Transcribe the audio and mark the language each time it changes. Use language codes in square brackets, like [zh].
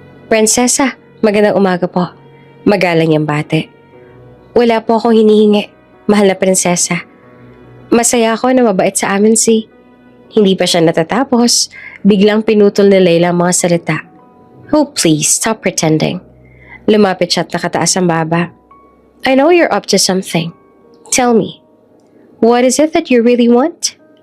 [tl] Prinsesa, magandang umaga po. Magalang yung bate. Wala po akong hinihingi, mahal na prinsesa. Masaya ako na mabait sa amin si. Hindi pa siya natatapos, biglang pinutol ni Leila ang mga salita. [en] Oh please, stop pretending. [tl] Lumapit siya at nakataas ang baba. [en] I know you're up to something. Tell me, what is it that you really want?